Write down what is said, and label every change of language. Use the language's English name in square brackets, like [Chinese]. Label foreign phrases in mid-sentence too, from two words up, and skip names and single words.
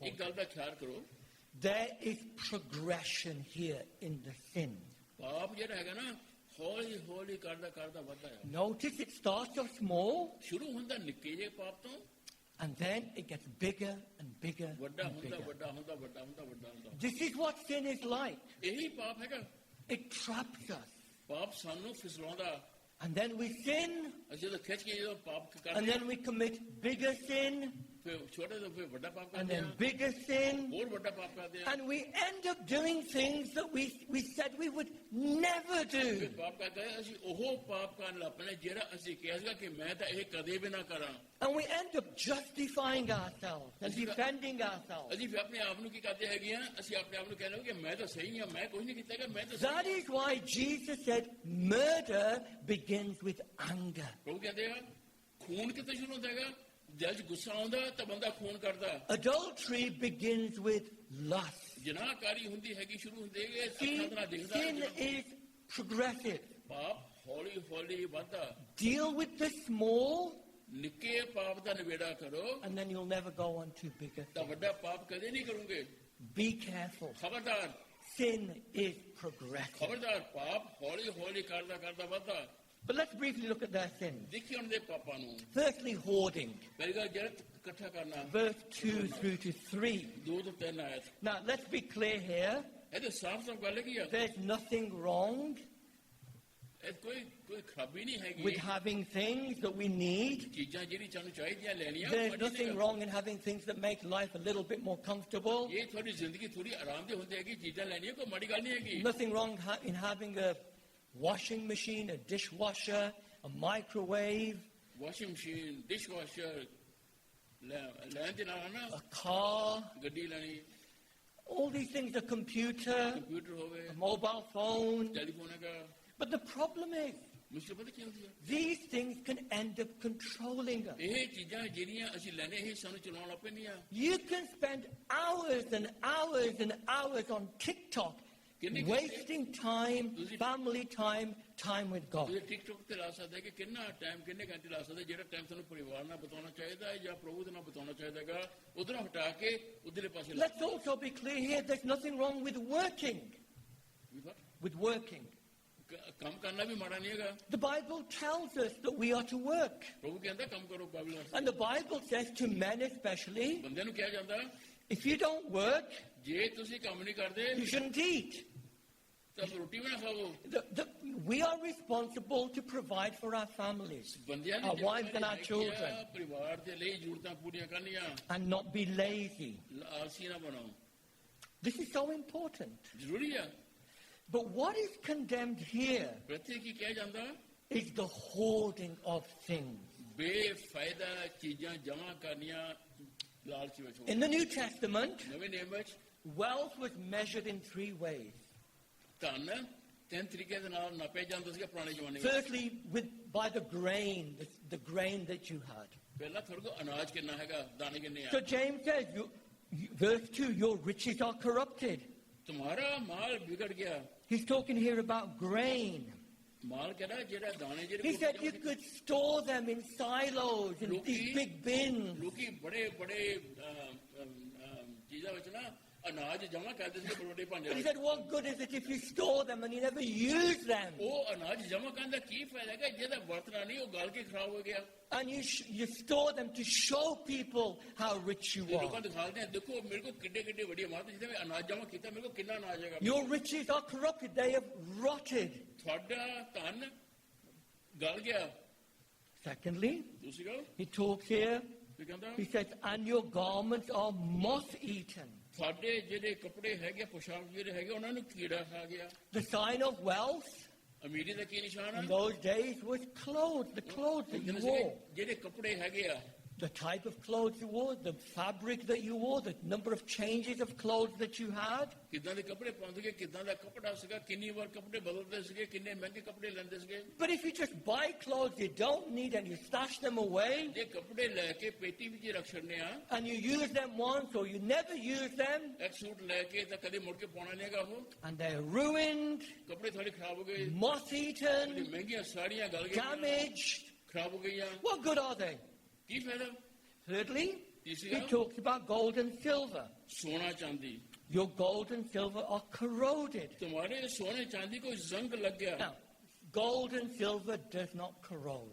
[English] important. [Punjabi] ਗੱਲ ਦਾ ਖਿਆਲ ਕਰੋ [English] There is progression here in the sin. [Punjabi] ਪਾਪ ਜਿਹੜਾ ਹੈਗਾ ਨਾ ਹੌਲੀ ਹੌਲੀ ਕਰਦਾ ਵੱਧਦਾ ਹੈ [English] Notice it starts off small, [Punjabi] ਸ਼ੁਰੂ ਹੁੰਦਾ ਨਿੱਕੇ ਜਿਹੇ ਪਾਪ ਤੋਂ [English] and then it gets bigger and bigger [Punjabi] ਵੱਡਾ [English] and [Punjabi] ਹੁੰਦਾ [English] bigger. [Punjabi] ਵੱਡਾ ਹੁੰਦਾ [English] This is what sin is like. [Punjabi] ਇਹੀ ਪਾਪ ਹੈਗਾ [English] It traps us. [Punjabi] ਪਾਪ ਸਾਨੂੰ ਫਿਸਲਾਉਂਦਾ [English] And then we sin, [Punjabi] ਅਸੀਂ ਜਦੋਂ ਖਿੱਚ ਕੇ ਜਦੋਂ ਪਾਪ [English] and [Punjabi] ਕਰਦੇ [English] then we commit bigger sin, [Punjabi] ਫਿਰ ਛੋਟੇ ਤੋਂ ਫਿਰ ਵੱਡਾ ਪਾਪ [English] and [Punjabi] ਕਰਦੇ [English] then [Punjabi] ਆ [English] bigger sin, [Punjabi] ਹੋਰ ਵੱਡਾ ਪਾਪ ਕਰਦੇ ਆ [English] and we end up doing things that we said we would never [Punjabi] ਫਿਰ [English] do. [Punjabi] ਪਾਪ ਕਰਦੇ ਅਸੀਂ ਉਹ ਪਾਪ ਕਰਨ ਲੱਗ ਪੈਣੇ ਜਿਹੜਾ ਅਸੀਂ ਕਿਹਾ ਸੀਗਾ ਕਿ ਮੈਂ ਤਾਂ ਇਹ ਕਦੇ ਵੀ ਨਾ ਕਰਾਂ [English] And we end up justifying ourselves and defending ourselves. [Punjabi] ਅਸੀਂ ਫਿਰ ਆਪਣੇ ਆਪ ਨੂੰ ਕੀ ਕਰਦੇ ਹੈਗੇ ਆ ਅਸੀਂ ਆਪਣੇ ਆਪ ਨੂੰ ਕਹਿੰਦੇ ਕਿ ਮੈਂ ਤਾਂ ਸਹੀ ਹਾਂ ਮੈਂ ਕੁਝ ਨਹੀਂ ਕੀਤਾ ਹੈਗਾ ਮੈਂ ਤਾਂ [English] That [Punjabi] ਸਹੀ [English] is why Jesus said murder begins with anger. [Punjabi] ਪ੍ਰਭੂ ਕਹਿੰਦੇ ਆ ਖੂਨ ਕਿੱਥੇ ਸ਼ੁਰੂ ਹੁੰਦਾ ਹੈਗਾ ਜਦ 'ਚ ਗੁੱਸਾ ਆਉਂਦਾ ਤਾਂ ਬੰਦਾ ਖੂਨ ਕਰਦਾ [English] Adultery begins with lust. [Punjabi] ਜਨਾਹਕਾਰੀ ਹੁੰਦੀ ਹੈਗੀ ਸ਼ੁਰੂ ਹੁੰਦੀ ਹੈ [English] See, [Punjabi] ਅੱਖਾਂ ਨਾਲ ਦੇਖਦਾ [English] sin is progressive. [Punjabi] ਪਾਪ ਹੌਲੀ ਹੌਲੀ ਵੱਧਦਾ [English] Deal with the small, [Punjabi] ਨਿੱਕੇ ਪਾਪ ਦਾ ਨਿਬੇੜਾ ਕਰੋ [English] and then you'll never go on to bigger [Punjabi] ਤਾਂ [English] things. [Punjabi] ਵੱਡਾ ਪਾਪ ਕਦੇ ਨਹੀਂ ਕਰੋਗੇ [English] Be careful. [Punjabi] ਖਬਰਦਾਰ [English] sin is progressive. [Punjabi] ਖਬਰਦਾਰ ਪਾਪ ਹੌਲੀ ਹੌਲੀ ਕਰਦਾ ਕਰਦਾ ਵੱਧਦਾ। [English] But let's briefly look at their sins. [Punjabi] ਦੇਖੀ ਉਹਨਾਂ ਦੇ ਪਾਪਾਂ ਨੂੰ। [English] Firstly, hoarding. [Punjabi] ਪਹਿਲੀ ਗੱਲ ਜਿਹੜਾ ਇਕੱਠਾ ਕਰਨਾ। [English] Verse 2 through to 3. [Punjabi] 2 ਤੋਂ 3 ਆਇਤ। [English] Now, let's be clear here. [Punjabi] ਇਹ ਤਾਂ ਸਾਫ਼ ਸਾਫ਼ ਗੱਲ ਕੀ ਆ। [English] There's nothing wrong [Punjabi] ਇਹ ਕੋਈ ਖਰਾਬੀ ਨਹੀਂ ਹੈਗੀ। [English] with having things that we need. [Punjabi] ਚੀਜ਼ਾਂ ਜਿਹੜੀ ਸਾਨੂੰ ਚਾਹੀਦੀਆਂ ਲੈਣੀਆਂ। [English] There's nothing wrong in having things that make life a little bit more comfortable. [Punjabi] ਇਹ ਤੁਹਾਡੀ ਜ਼ਿੰਦਗੀ ਥੋੜੀ ਆਰਾਮਦੇਹ ਹੁੰਦੀ ਹੈਗੀ। ਚੀਜ਼ਾਂ ਲੈਣੀਆਂ ਕੋਈ ਮਾੜੀ ਗੱਲ ਨਹੀਂ ਹੈਗੀ। [English] Nothing wrong in having a washing machine, a dishwasher, a microwave, washing machine, [Punjabi] ਡਿਸ਼ਵਾਸ਼ਰ ਲੈਣ ਦੇ ਨਾਲ ਨਾ [English] a car. [Punjabi] ਗੱਡੀ ਲੈਣੀ, [English] All these things, a computer, [Punjabi] ਕੰਪਿਊਟਰ ਹੋਵੇ, [English] a mobile phone. [Punjabi] ਟੈਲੀਫੋਨ ਹੈਗਾ। [English] But the problem is, [Punjabi] ਮੁਸ਼ਕਿਲ ਪਤਾ ਕੀ ਹੁੰਦੀ ਹੈ? [English] these things can end up controlling us. [Punjabi] ਇਹ ਚੀਜ਼ਾਂ ਜਿਹੜੀਆਂ ਅਸੀਂ ਲੈਣੇ ਇਹ ਸਾਨੂੰ ਚਲਾਉਣ ਲੱਗ ਪੈਂਦੀਆਂ। [English] You can spend hours and hours and hours on TikTok, wasting time, family time, time with God. [Punjabi] ਤੁਸੀਂ ਟਿਕਟੋਕ ਤੇ ਲਾ ਸਕਦੇ ਕਿ ਕਿੰਨਾ ਟਾਈਮ ਕਿੰਨੇ ਘੰਟੇ ਲਾ ਸਕਦੇ ਜਿਹੜਾ ਟਾਈਮ ਤੁਹਾਨੂੰ ਪਰਿਵਾਰ ਨਾਲ ਬਿਤਾਉਣਾ ਚਾਹੀਦਾ ਹੈ ਜਾਂ ਪ੍ਰਭੂ ਦੇ ਨਾਲ ਬਿਤਾਉਣਾ ਚਾਹੀਦਾ ਹੈਗਾ ਉਧਰੋਂ ਹਟਾ ਕੇ ਉਧਰਲੇ ਪਾਸੇ ਲਾ। [English] Let's also be clear here, there's nothing wrong with working. With working. [Punjabi] ਕੰਮ ਕਰਨਾ ਵੀ ਮਾੜਾ ਨਹੀਂ ਹੈਗਾ। [English] The Bible tells us that we are to work. [Punjabi] ਪ੍ਰਭੂ ਕਹਿੰਦਾ ਕੰਮ ਕਰੋ ਕਾਬਿਲ ਵਾਸਤੇ। [English] And the Bible says to men especially, [Punjabi] ਬੰਦਿਆਂ ਨੂੰ ਕਿਹਾ ਜਾਂਦਾ [English] if you don't work, [Punjabi] ਜੇ ਤੁਸੀਂ ਕੰਮ ਨਹੀਂ ਕਰਦੇ [English] you shouldn't eat. [Punjabi] ਤਾਂ ਰੋਟੀ ਵੀ ਨਾ ਖਾਓ। [English] We are responsible to provide for our families, [Punjabi] ਬੰਦਿਆਂ [English] our wives and our children, [Punjabi] ਪਰਿਵਾਰ ਦੇ ਲਈ ਜ਼ਰੂਰਤਾਂ ਪੂਰੀਆਂ ਕਰਨੀਆਂ। [English] and not be lazy. [Punjabi] ਆਲਸੀ ਨਾ ਬਣੋ। [English] This is so important. [Punjabi] ਜ਼ਰੂਰੀ ਆ। [English] But what is condemned here [Punjabi] ਪ੍ਰਤੀ ਕੀ ਕਿਹਾ ਜਾਂਦਾ [English] is the hoarding of things. [Punjabi] ਬੇਫਾਇਦਾ ਚੀਜ਼ਾਂ ਜਮ੍ਹਾਂ ਕਰਨੀਆਂ ਲਾਲਚ ਵਿੱਚ। [English] In the New Testament, [Punjabi] ਨਵੇਂ ਨਿਯਮ ਵਿੱਚ [English] wealth was measured in 3 ways. [Punjabi] ਧਨ 3 ਤਰੀਕੇ ਦੇ ਨਾਲ ਨਾਪਿਆ ਜਾਂਦਾ ਸੀਗਾ ਪੁਰਾਣੇ ਜ਼ਮਾਨੇ ਵਿੱਚ। [English] Firstly, by the grain, the grain that you had. [Punjabi] ਪਹਿਲਾਂ ਤੁਹਾਡੇ ਕੋਲ ਅਨਾਜ ਕਿੰਨਾ ਹੈਗਾ, ਦਾਣੇ ਕਿੰਨੇ ਆ। [English] So James says, verse 2, your riches are corrupted. [Hindi] तुम्हारा माल बिगड़ गया। [English] He's talking here about grain. [Punjabi] ਮਾਲ ਕਹਿਣਾ ਜਿਹੜਾ ਦਾਣੇ ਜਿਹੜੇ। [English] He said you could store them in silos, in these big bins. [Punjabi] ਲੋਕੀ ਬੜੇ-ਬੜੇ ਚੀਜ਼ਾਂ ਵਿੱਚ ਨਾ ਅਨਾਜ ਜਮ੍ਹਾਂ ਕਰਦੇ ਸੀ ਬੜੇ ਭਾਂਡੇ। [English] He said what good is it if you store them and you never use them? [Punjabi] ਉਹ ਅਨਾਜ ਜਮ੍ਹਾਂ ਕਰਨ ਦਾ ਕੀ ਫਾਇਦਾ ਹੈ ਜਿਹਦਾ ਵਰਤਣਾ ਨਹੀਂ ਉਹ ਗਲ ਕੇ ਖਰਾਬ ਹੋ ਗਿਆ। [English] And you store them to show people how rich you are. [Punjabi] ਲੋਕਾਂ ਦਿਖਾਉਂਦੇ ਆ ਦੇਖੋ ਮੇਰੇ ਕੋਲ ਕਿੱਡੇ ਵੱਡੀ ਇਮਾਰਤ ਜਿਹਦੇ ਵਿੱਚ ਅਨਾਜ ਜਮ੍ਹਾਂ ਕੀਤਾ ਮੇਰੇ ਕੋਲ ਕਿੰਨਾ ਅਨਾਜ ਹੈਗਾ। [English] Your riches are corrupted, they have rotted. [Punjabi] ਤੁਹਾਡਾ ਧਨ ਗਲ ਗਿਆ। [English] Secondly, [Punjabi] ਦੂਸਰੀ ਗੱਲ [English] he talks here, [Punjabi] ਕੀ ਕਹਿੰਦਾ [English] he says, and your garments are moth-eaten. [Punjabi] ਤੁਹਾਡੇ ਜਿਹੜੇ ਕੱਪੜੇ ਹੈਗੇ ਪੋਸ਼ਾਕ ਜਿਹੜੇ ਹੈਗੇ ਉਹਨਾਂ ਨੂੰ ਕੀੜਾ ਖਾ ਗਿਆ। [English] The sign of wealth [Punjabi] ਅਮੀਰੀ ਦਾ ਕੀ ਨਿਸ਼ਾਨ ਹੈ? [English] in those days was clothes, the clothes that you wore. [Punjabi] ਜਿਹੜੇ ਕੱਪੜੇ ਹੈਗੇ ਆ [English] The type of clothes you wore, the fabric that you wore, the number of changes of clothes that you had. [Punjabi] ਕਿੱਦਾਂ ਦੇ ਕੱਪੜੇ ਪਾਉਂਦੇ ਸੀਗੇ ਕਿੱਦਾਂ ਦਾ ਕੱਪੜਾ ਸੀਗਾ ਕਿੰਨੀ ਵਾਰ ਕੱਪੜੇ ਬਦਲਦੇ ਸੀਗੇ ਕਿੰਨੇ ਮਹਿੰਗੇ ਕੱਪੜੇ ਲੈਂਦੇ ਸੀਗੇ। [English] But if you just buy clothes you don't need and you stash them away [Punjabi] ਜੇ ਕੱਪੜੇ ਲੈ ਕੇ ਪੇਟੀ ਵਿੱਚ ਰੱਖ ਛੱਡਨੇ ਆ [English] and you use them once or you never use them [Punjabi] ਇੱਕ ਸੂਟ ਲੈ ਕੇ ਤਾਂ ਕਦੇ ਮੁੜ ਕੇ ਪਾਉਣਾ ਨਹੀਂ ਹੈਗਾ ਉਹ [English] and they're ruined, [Punjabi] ਕੱਪੜੇ ਤੁਹਾਡੇ ਖਰਾਬ ਹੋ ਗਏ [English] moth-eaten, [Punjabi] ਮਹਿੰਗੀਆਂ ਸਾੜੀਆਂ ਗਲ ਗਈਆਂ [English] damaged, [Punjabi] ਖਰਾਬ ਹੋ ਗਈਆਂ [English] what good are they? [Punjabi] ਕੀ ਫਾਇਦਾ। [English] Thirdly, [Hindi] तीसरी [English] he [Hindi] बात? [English] talks about gold and silver. [Hindi] सोना चांदी [English] Your gold and silver are corroded. [Hindi] तुम्हारे सोने चांदी को जंग लग गया। [English] Now, gold and silver does not corrode.